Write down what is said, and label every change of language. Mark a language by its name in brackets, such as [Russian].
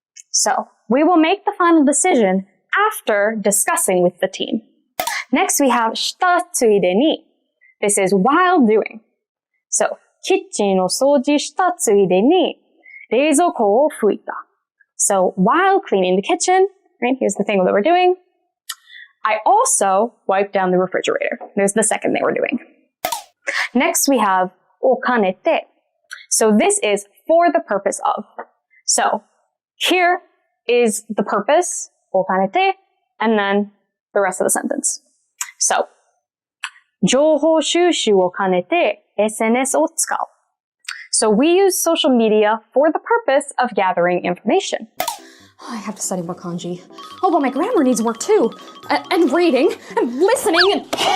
[English] So we will make the final decision after discussing with the team. Next we have したついでに. This is while doing. So [Japanese] キッチンを掃除したついでに冷蔵庫を拭いた. [English] So while cleaning the kitchen, right, here's the thing that we're doing. I also wiped down the refrigerator. There's the second thing we're doing. Next we have お金て. So this is for the purpose of. So here is the purpose, お金て, and then the rest of the sentence. So [Japanese] 情報収集を兼ねて SNS を使う. [English] So we use social media for the purpose of gathering information. I have to study more kanji. Oh, but my grammar needs work too. And reading, and listening, and...